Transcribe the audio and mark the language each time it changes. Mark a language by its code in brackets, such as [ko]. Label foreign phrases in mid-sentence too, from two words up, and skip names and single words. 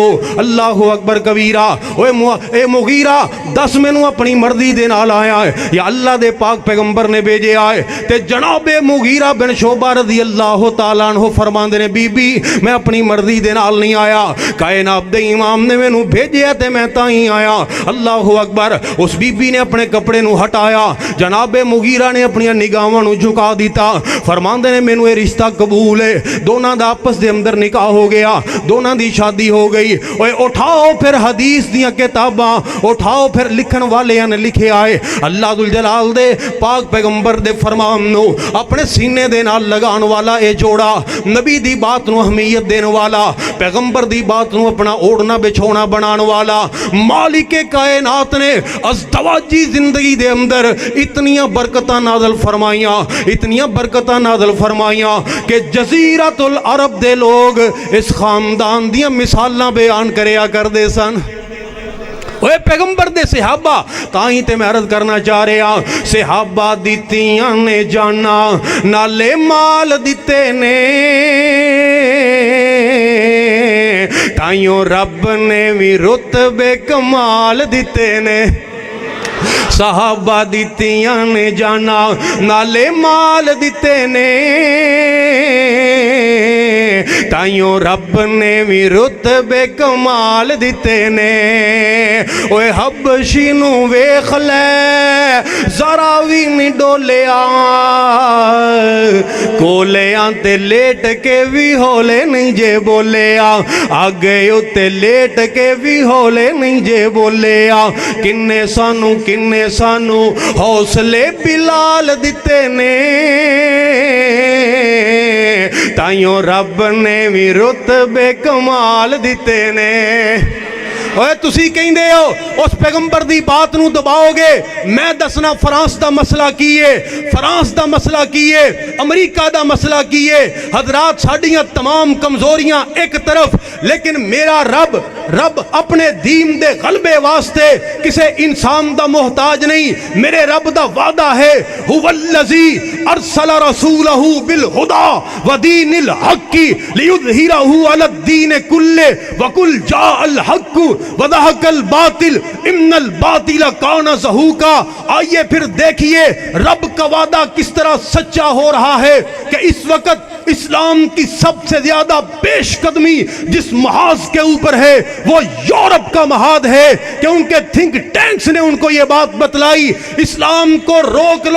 [ar] اللہ اکبر کبیرہ. [pa] اے مغیرہ دس مینوں اپنی مرضی دے نال آیا ہے یا اللہ دے پاک پیغمبر نے بھیجے آئے؟ تے جناب مغیرہ بن شعبہ [ar] رضی اللہ تعالیٰ عنہ [pa] فرماندے نے بی بی میں اپنی مرضی دے نال نہیں آیا، کائنات دے امام نے مینوں بھیجیا تے میں تاں ہی آیا. [ar] اللہ اکبر. [pa] اس بی بی نے اپنے کپڑے نو ہٹایا، جناب مغیرہ نے اپنی نگاہاں نو جھکا دیتا، فرماندے نے مینوں یہ رشتہ قبول ہے. دونوں دا آپس دے اندر نکاح ہو گیا، دونوں دی شادی ہو گئی. اوے اٹھاؤ پھر حدیث دیاں کتاباں، اٹھاؤ پھر لکھن والیاں نے لکھے آئے اللہ ذوالجلال دے پاک پیغمبر دے فرمان نو اپنے سینے دے نال لگان والا اے جوڑا، نبی دی بات نو اہمیت دین والا، پیغمبر دی بات نو اپنا اوڑنا بچھونا بنان والا، مالک کائنات نے ازدواجی زندگی دے اندر اتنیاں برکتاں نازل فرمائیاں، اتنیاں برکتاں نازل فرمائیاں کہ جزیرۃ العرب دے لوگ اس خاندان دیاں مثالاں بیان کریا کر دے سن. اوے پیغمبر دے صحابہ تائیں تے میں عرض کرنا چاہ رہے ہاں، صحابہ دیتیاں نے جانا نالے مال دیتے نے، تائیوں رب نے بھی رتبے کمال دیتے نے. صحابہ دیتیاں نے جانا نالے مال دیتے نے، تائیوں رب نے بھی رتبے کمال دیتے نے. اوے حبشی نو ویکھ لے ذرا وی نہیں ڈولیا، کولیاں تے لیٹ کے بھی ہولے نہیں جے بولیا، آگے اتے لیٹ کے بھی ہولے نہیں جے بولیا. کنے سانو حوصلے بلال دیتے نے، تائیوں رب نے بھی رتبے کمال دیتے نے. اوے تسی کہندے ہو اس پیغمبر دی بات نو دباؤ گے، میں دسنا فرانس دا مسئلہ کیے، فرانس دا مسئلہ کیے، امریکہ دا مسئلہ کیے. حضرات ساڑیاں تمام کمزوریاں ایک طرف، لیکن میرا رب اپنے دین دے غلبے واسطے کسے انسان دا محتاج نہیں. میرے رب دا وعدہ ہے [ar] هو الذی ارسل رسولہ بالہدی ودین الحق لیظہرہ علی الدین کلہ وقل جاء الحق وزهق الباطل إن الباطل كان زهوقا. [ur] آئیے پھر دیکھیے رب کا وعدہ کس طرح سچا ہو رہا ہے کہ اس وقت اسلام کی سب سے زیادہ پیش قدمی جس محاذ کے اوپر ہے وہ یورپ کا محاذ ہے کہ ان کے [en] think tanks [ur] نے ان کو یہ بات بتلائی، اسلام کو روک لو.